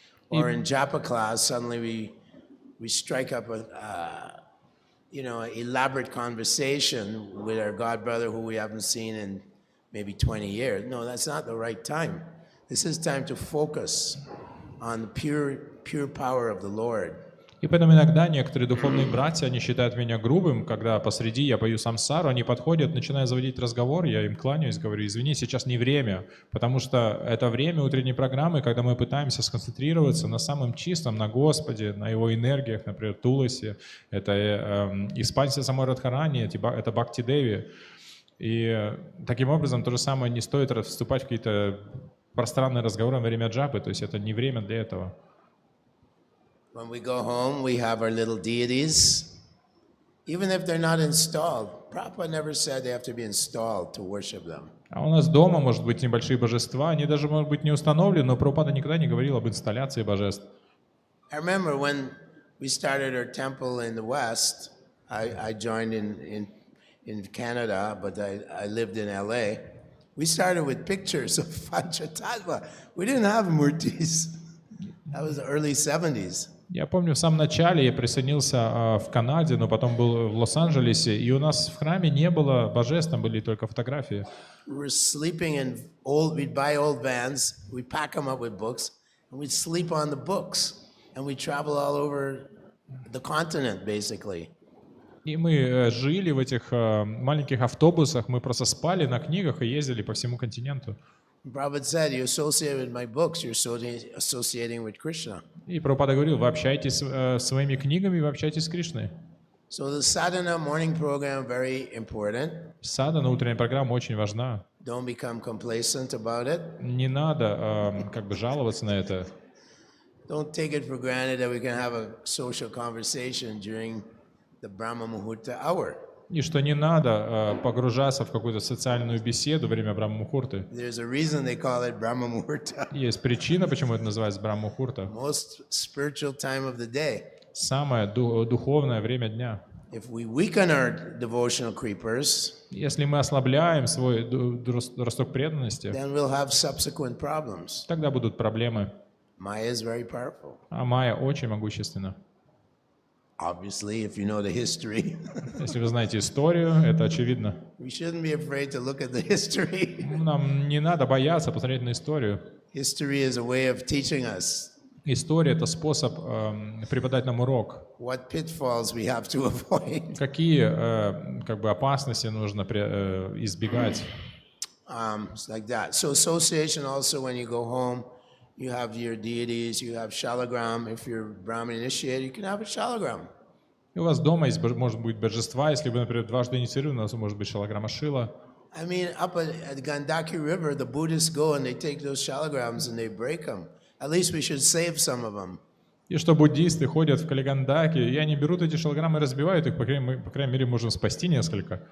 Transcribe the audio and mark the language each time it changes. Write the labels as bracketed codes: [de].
[en] Or in Japa class, suddenly we strike up a elaborate conversation with our godbrother who we haven't seen in maybe 20 years. No, that's not the right time. This is time to focus on the pure power of the Lord. [ru] И поэтому иногда некоторые духовные братья, они считают меня грубым, когда посреди я пою самсару, они подходят, начинают заводить разговор, я им кланяюсь, говорю, извини, сейчас не время, потому что это время утренней программы, когда мы пытаемся сконцентрироваться на самом чистом, на Господе, на Его энергиях, например, Туласи, это экспансия самой Радхарани, это Бхакти Деви. И таким образом то же самое не стоит вступать в какие-то пространные разговоры во время джапы, то есть это не время для этого. [en] When we go home, we have our little deities, even if they're not installed. Prabhupada never said they have to be installed to worship them. [ru] А у нас дома может быть небольшие божества, они даже могут быть не установлены, но Прабхупада никогда не говорил об инсталляции божеств. [en] I remember when we started our temple in the West, I joined in Canada, but I lived in LA. We started with pictures of Panchatattva. We didn't have murtis. That was the early 70s. [ru] Я помню, в самом начале я присоединился в Канаде, но потом был в Лос-Анджелесе, и у нас в храме не было божеств, там были только фотографии. [en] We were sleeping we'd buy old vans, we'd pack them up with books, and we'd sleep on the books, and we'd travel all over the continent, basically. [ru] И мы жили в этих маленьких автобусах, мы просто спали на книгах и ездили по всему континенту. [en] Prabhupada said, you associate with my books, you're associating with Krishna. [ru] И Прабхупада говорил, вы общаетесь своими книгами, вы общаетесь с Кришной. [en] So the sadhana morning program very important. [ru] Садхана, утренняя программа очень важна. [en] Don't become complacent about it. [ru] Не надо как бы жаловаться на это. [en] Don't take it for granted that we can have a social conversation during the Brahma Muhurta hour. [ru] И что не надо погружаться в какую-то социальную беседу во время Брахма-мухурты. [en] There's a reason they call it Brahma Muhurta. [ru] Есть причина, почему это называется Брахма-мухурта. [en] Most spiritual time of the day. [ru] Самое духовное время дня. [en] If we weaken our devotional creepers, [ru] Если мы ослабляем свой росток преданности, [en] then we'll have subsequent problems. [ru] тогда будут проблемы. [en] Maya is very powerful. [ru] А майя очень могущественна. [en] Obviously, if you know the history. [ru] Если вы знаете историю, это очевидно. [en] We shouldn't be afraid to look at the history. [ru] Нам не надо бояться посмотреть на историю. [en] History is a way of teaching us [ru] История — это способ преподать нам урок. [en] what pitfalls we have to avoid. [ru] Какие как бы опасности нужно избегать. [en] It's like that. So association also, when you go home, you have your deities, you have shalagram. If you're Brahmin initiated, you can have a shalagram. [ru] И у вас дома есть, может быть, божества. Если вы, например, дважды инициированы, у вас может быть шалаграма Шила. [en] I mean, up at Gandaki River, the Buddhists go and they take those shalagrams and they break them. At least we should save some of them. [ru] И что буддисты ходят в Калигандаки, и они берут эти шалаграммы и разбивают их, по крайней мере, можем спасти несколько.